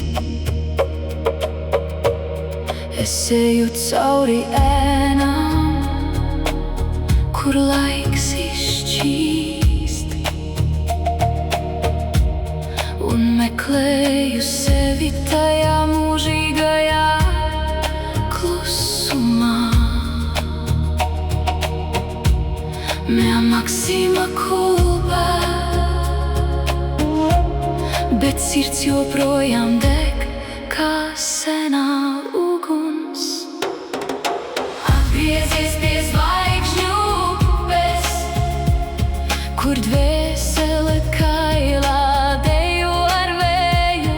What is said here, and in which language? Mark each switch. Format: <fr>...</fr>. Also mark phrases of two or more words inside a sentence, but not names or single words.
<lv>Es eju cauri ēnām, kur laiks izšķīst, un meklēju sevi tajā mūžīgajā klusumā.</lv> <la>Mea maxima culpa,</la> <lv>bet sirds joprojām deg kā senā uguns. Atgriezies pie zvaigžņu upes, kur dvēsele kailā dejo ar vēju.</lv>